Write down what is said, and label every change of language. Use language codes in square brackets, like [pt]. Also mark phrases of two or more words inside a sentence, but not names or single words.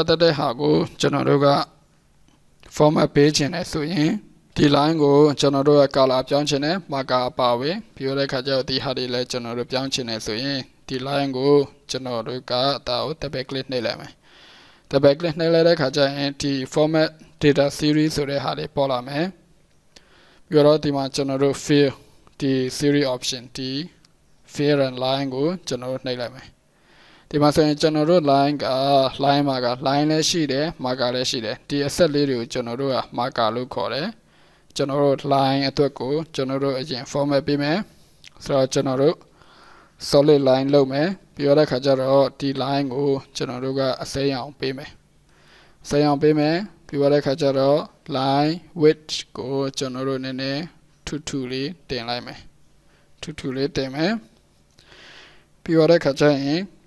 [my] သက်တဲ့ဟာကိုကျွန်တော်တို့က [en] format [my] ပေးခြင်းလဲဆိုရင်ဒီ line ကိုကျွန်တော်တို့က color ပြောင်းခြင်းနဲ့ marker ပါဝင်ပြီးတော့တဲ့ခါကျတော့ဒီဟာတွေလည်းကျွန်တော်တို့ပြောင်းခြင်းလဲဆိုရင်ဒီ line ကိုကျွန်တော် တို့ကဒါကို [en] double click [my] နှိပ်လိုက်မယ် [en] double click [my] နှိပ်လိုက်တဲ့ခါကျရင်ဒီ [en] format data series [my] ဆိုတဲ့ဟာတွေပေါ်လာမယ်ပြီးတော့ဒီမှာကျွန်တော်တို့ fill ဒီ series option ဒီ [en] fill and line [my] ကိုကျွန်တော်တို့နှိပ်လိုက်မယ်ဒီမှာဆိုရင်ကျွန်တော်တို့ line က line မှာက line လည်းရှိတယ် marker လည်း ရှိတယ်ဒီ asset လေးတွေကိုကျွန်တော်တို့က marker လို့ခေါ်တယ်ကျွန်တော်တို့ line အတွက်ကိုကျွန်တော်တို့အရင် format ပေးမယ်ဆိုတော့ကျွန်တော်တို့ [en] solid line [my] လုပ်မယ်ပြီးတော့တဲ့ခါကျတော့ဒီ line ကိုကျွန်တော်တို့ကအစိမ်းအောင်ပေးမယ်အစိမ်းအောင်ပေးမယ်ပြီးတော့တဲ့ခါကျတော့ [en] line width [my] ကိုကျွန်တော်တို့နည်းနည်းထူထူလေးတင်လိုက်မယ်ထူထူလေးတင်မယ်ပြီးတော့တဲ့ခါကျရင်